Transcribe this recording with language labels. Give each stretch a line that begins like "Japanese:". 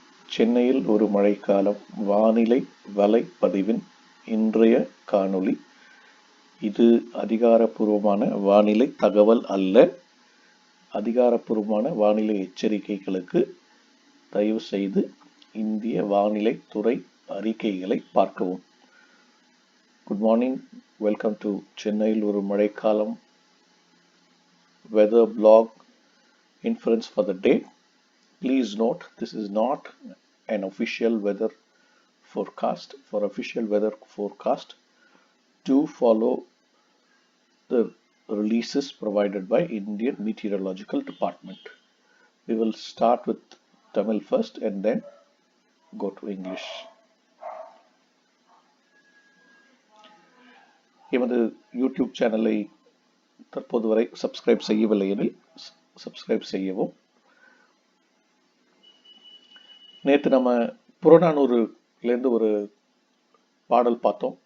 Tamil: சென்னையில் ஒரு மழைக்காலம் வானிலை வலைப்பதிவின் இன்றைய காணொளி. இது அதிகாரப்பூர்வமான வானிலை தகவல் அல்ல. அதிகாரப்பூர்வமான வானிலை எச்சரிக்கைகளுக்கு தயவு செய்து இந்திய வானிலை துறை அறிக்கைகளை பார்க்கவும்.
English: Good morning. Welcome to சென்னையில் ஒரு மழைக்காலம் weather blog inference for the day. Please note, this is not an official weather forecast. For official weather forecast, do follow the releases provided by Indian Meteorological Department. We will start with Tamil first and then go to English.
Tamil: எமது YouTube சேனலை தற்போது வரை subscribe செய்யவில்லை எனில் subscribe செய்யவும். நேற்று நம்ம புறநானூறுலேருந்து ஒரு பாடல் பார்த்தோம்.